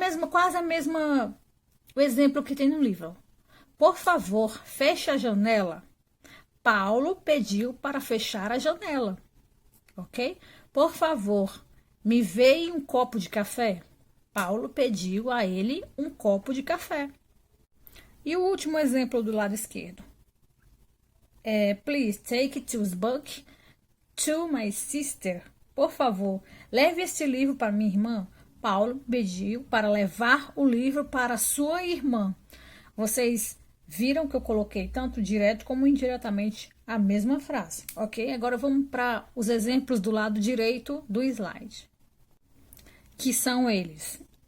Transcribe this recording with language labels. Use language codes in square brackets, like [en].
[pt] Quase a mesma o exemplo que tem no livro. Por favor, feche a janela. Paulo pediu para fechar a janela, ok? Por favor, me veio um copo de café. Paulo pediu a ele um copo de café. E o último exemplo do lado esquerdo. [en] Please take this book to my sister. [pt] Por favor, leve este livro para minha irmã. Paulo pediu para levar o livro para sua irmã. Vocês viram que eu coloquei tanto direto como indiretamente a mesma frase, ok? Agora vamos para os exemplos do lado direito do slide, que são eles.